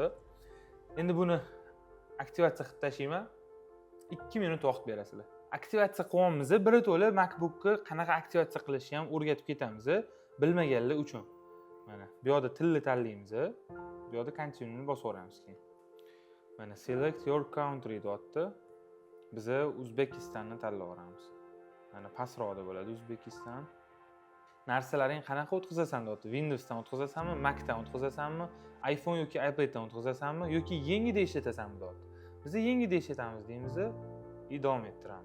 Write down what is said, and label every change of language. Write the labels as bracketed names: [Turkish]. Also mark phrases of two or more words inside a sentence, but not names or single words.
[Uzbek] Endi buni aktivatsiya qilib tashlayman. 2 minut vaqt berasizlar. Aktivatsiya qilyapmiz. Birato'la MacBook'ni qanaqa aktivatsiya qilishni ham o'rgatib ketamiz, bilmaganlar uchun. Mana bu yerda tilni tanlaymiz. Bu yerda continue'ni bosaveramiz keyin. Mana [English] select your country [Uzbek] deyapti. Biz O'zbekistonni tanlayveramiz. Mana pastroqda bo'ladi O'zbekiston. Narsalaring qanaqa o'tkazasan deyapti. Windowsdan o'tkazasanmi, Macdan o'tkazasanmi, iPhone yoki iPaddan o'tkazasanmi yoki yengida ishlatasanmi deyapti. Biz yengida ishlatamiz deymiz, davom ettiramiz.